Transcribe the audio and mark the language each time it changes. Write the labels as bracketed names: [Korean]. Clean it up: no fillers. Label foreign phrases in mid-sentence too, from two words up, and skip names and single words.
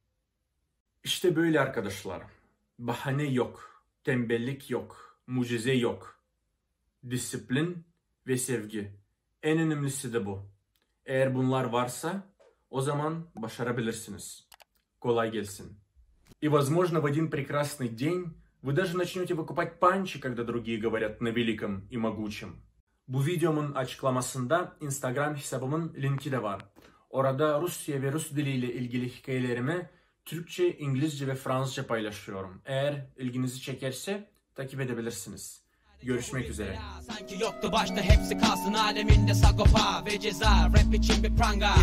[Turkish] İşte böyle arkadaşlar. Bahane yok, tembellik yok, mucize yok. Disiplin ve sevgi. En önemlisi de bu. Eğer bunlar varsa o zaman başarabilirsiniz. Kolay gelsin. [Russian] И, возможно, в один прекрасный день вы даже начнете выкупать панчи, когда другие говорят на великом и могучем. [Turkish] Bu videomun açıklamasında Instagram hesabımın linki de var. Orada Rusya ve Rus diliyle ilgili hikayelerimi Türkçe, İngilizce ve Fransızca paylaşıyorum. Eğer ilginizi çekerse takip edebilirsiniz. Görüşmek üzere. Sanki yoktu başta hepsi kalsın aleminde Sagopa ve Ceza rap için bir pranga.